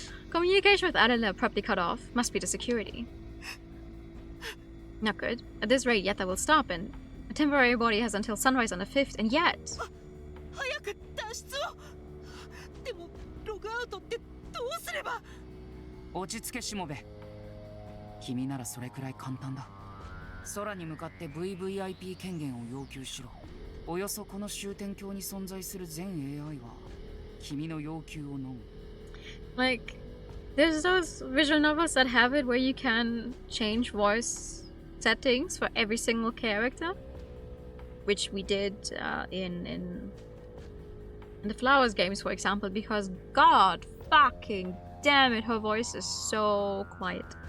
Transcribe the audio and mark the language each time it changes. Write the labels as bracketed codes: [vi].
[en] Communication with Adela abruptly cut off. Must be the security. Not good. At this rate, Yetta will stop, and a temporary body has until sunrise on the 5th, and yet... [ja] 早く脱出を。でもログアウトってどうすれば。落ち着けしもべ。君ならそれくらい簡単だ。空に向かって VVIP 権限を要求しろ。およそこの終点橋に存在する全 AI は君の要求を飲む。 [en] Like, there's those visual novels that have it where you can change voice settings for every single character, which we did in the Flowers games, for example, because god fucking damn it, her voice is so quiet.